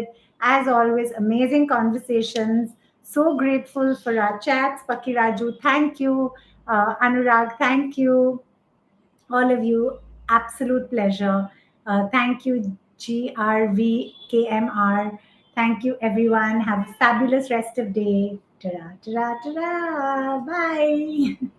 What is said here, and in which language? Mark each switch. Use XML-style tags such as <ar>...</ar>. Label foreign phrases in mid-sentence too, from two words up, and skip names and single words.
<en>As always, amazing conversations. So grateful for our chats. Pakiraju, thank you. Anurag, thank you. All of you, absolute pleasure. Thank you, GRVKMR. Thank you, everyone. Have a fabulous rest of day. Ta-ra, ta-ra, ta-ra. Bye.</en>